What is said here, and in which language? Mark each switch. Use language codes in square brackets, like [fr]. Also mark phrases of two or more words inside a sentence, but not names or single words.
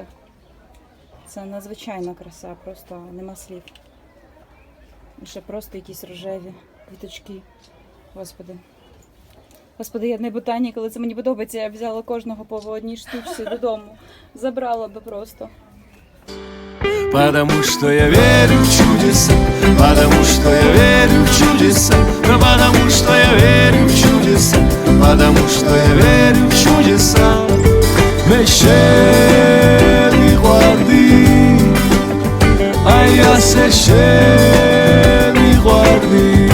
[uk] Це надзвичайна краса, просто нема слів. І ще просто якісь рожеві квіточки, Господи. Господи, я не ботанік, але це мені подобається. Я б взяла кожного по одній штучці додому. Забрала би просто. [ru] Потому что я верю в чудеса, потому что я верю в чудеса, да потому что я верю в чудеса, потому что я верю в чудеса. Мещері гварди, а я священник гварди.